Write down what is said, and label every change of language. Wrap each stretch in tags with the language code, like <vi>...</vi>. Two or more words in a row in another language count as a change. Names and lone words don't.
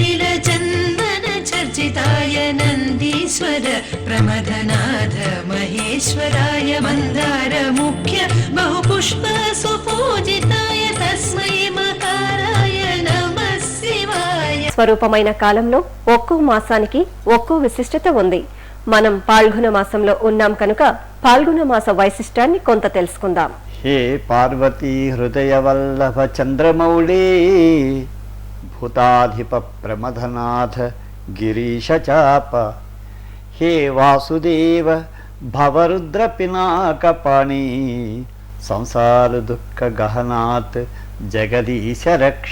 <sa>ప్రమథనాథ మహేశ్వర विश्वेश्वराय मन्दारमुख्य बहुपुष्प सुपूजिताय तस्मै मकाराय नमः शिवाय.</sa> <te>స్వరూపమైన కాలంలో ఒక్కో మాసానికి ఒక్కో విశిష్టత ఉంది. మనం పాల్గొన మాసంలో ఉన్నాం కనుక పాల్గొన మాస వైశిష్టాన్ని కొంత తెలుసుకుందాం.</te> <sa>హే పార్వతీ హృదయ వల్లభ చంద్రమౌళీ భూతాధిప ప్రమథనాథ గిరీశ చాప హే వాసుదేవ భవరుద్ర పినాకపాణి సంసార దుఃఖ గహనాత్ జగదీశ రక్ష.</sa>